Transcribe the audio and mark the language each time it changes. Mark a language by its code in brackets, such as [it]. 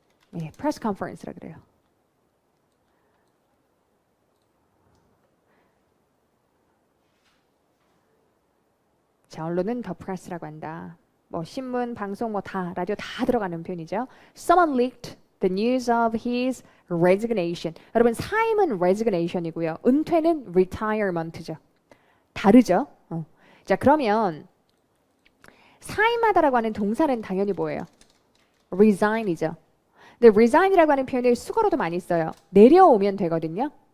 [ko] 네, press conference라 그래요. 자, 언론은 the press라고 한다. 뭐 신문, 방송, 뭐 다 라디오 다 들어가는 표현이죠. [en] Someone leaked the news of his resignation. [ko] 여러분 사임은 resignation이고요. 은퇴는 retirement죠. 다르죠. 자 그러면 사임하다라고 하는 동사는 당연히 뭐예요? resign이죠. 근데 resign이라고 하는 표현을 수거로도 많이 써요. 내려오면 되거든요.